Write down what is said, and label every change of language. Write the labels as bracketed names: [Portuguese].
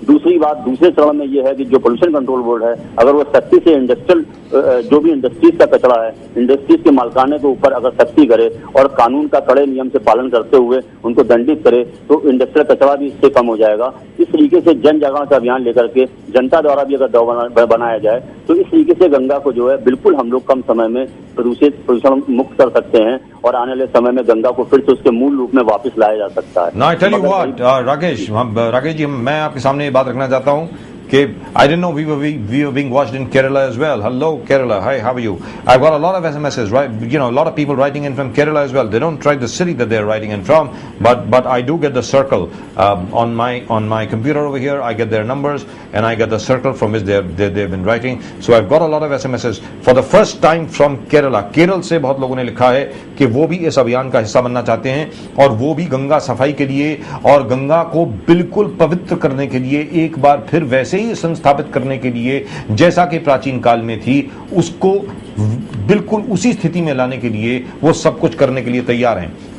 [Hindi] दूसरी बात, दूसरे चरण में ये है कि जो पोल्यूशन कंट्रोल बोर्ड है, अगर वो सख्ती से इंडस्ट्रियल जो भी इंडस्ट्रीज का कचरा है, इंडस्ट्रीज के मालिकाने के ऊपर अगर सख्ती करे और कानून का कड़े नियम से पालन करते हुए उनको दंडित करे, तो इंडस्ट्रियल कचरा भी इससे कम हो जाएगा। इस तरीके से जन जागरण का अभियान लेकर के जनता द्वारा भी अगर दबाव बनाया जाए, तो इस तरीके से गंगा को जो है बिल्कुल हम लोग कम समय में प्रदूषण मुक्त कर सकते हैं और आने वाले समय में गंगा को फिर से उसके मूल रूप में वापस लाया जा सकता है। [English] Now I tell you what, [Hindi] Rakesh ji, मैं आपके सामने ये बात रखना चाहता हूँ कि [English] I didn't know we were being watched in Kerala as well. Hello Kerala, hi, how are you? I've got a lot of SMSs, right? You know, a lot of people writing in from Kerala as well. They don't write the city that they're writing in from, but I do get the circle on my computer over here. I get their numbers and I get the circle from which they've been writing. So I've got a lot of SMSs for the first time from Kerala. [Hindi] Kerala से बहुत लोगों ने लिखा है कि वो भी इस अभियान का हिस्सा बनना चाहते हैं और वो भी गंगा सफाई के लिए और गंगा को बिल्कुल पवित्र करने के लिए, एक बार फिर वैसे ही संस्थापित करने के लिए जैसा कि प्राचीन काल में थी, उसको बिल्कुल उसी स्थिति में लाने के लिए वो सब कुछ करने के लिए तैयार हैं।